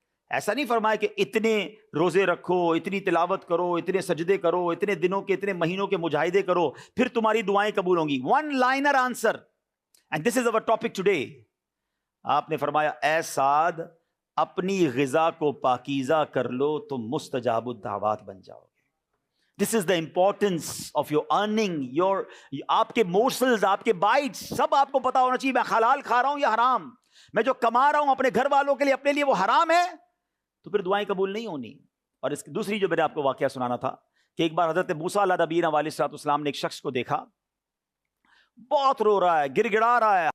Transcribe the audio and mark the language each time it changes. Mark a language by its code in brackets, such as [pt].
[ur] ایسا نہیں فرمایا کہ اتنے روزے رکھو, اتنی تلاوت کرو, اتنے سجدے کرو, اتنے دنوں کے اتنے مہینوں کے مجاہدے کرو, پھر تمہاری دعائیں قبول ہوں گی. [en] One liner answer, and this is over topic today. [ur] آپ نے فرمایا, اے سعد اپنی غذا کو پاکیزہ کر لو تو مستجاب الدعوات بن جاؤ گے. [en] This is the importance of your earning. [ur] آپ کے مورسلز, آپ کے بائٹس, سب آپ کو پتا ہونا چاہیے. میں حلال کھا رہا ہوں یا حرام, میں جو کما رہا ہوں اپنے گھر والوں کے لیے, اپنے لیے, وہ حرام ہے, تو پھر دعائیں قبول نہیں ہونی. اور اس کی دوسری جو میں نے آپ کو واقعہ سنانا تھا کہ ایک بار حضرت موسیٰ علیہ نبینا علیہ الصلوۃ والسلام نے ایک شخص کو دیکھا, بہت رو رہا ہے, گر گڑا رہا ہے.